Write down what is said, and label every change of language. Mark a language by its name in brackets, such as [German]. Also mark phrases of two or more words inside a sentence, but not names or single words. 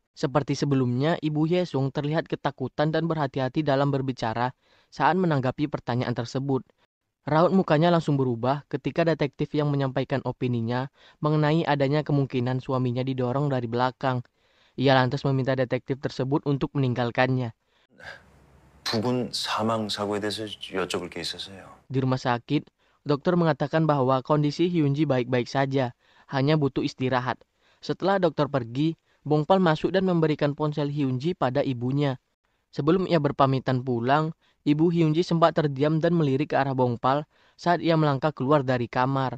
[Indonesian] Seperti sebelumnya, Ibu Hyesung terlihat ketakutan dan berhati-hati dalam berbicara saat menanggapi pertanyaan tersebut. Raut mukanya langsung berubah ketika detektif yang menyampaikan opininya mengenai adanya kemungkinan suaminya didorong dari belakang. Ia lantas meminta detektif tersebut untuk meninggalkannya. [Korean] 부군 사망 사고에 대해서 여쭤볼 게 있어서요. [Indonesian] Di rumah sakit, dokter mengatakan bahwa kondisi Hyunji baik-baik saja, hanya butuh istirahat. Setelah dokter pergi, Bongpal masuk dan memberikan ponsel Hyunji pada ibunya. Sebelum ia berpamitan pulang, ibu Hyunji sempat terdiam dan melirik ke arah Bongpal saat ia melangkah keluar dari kamar.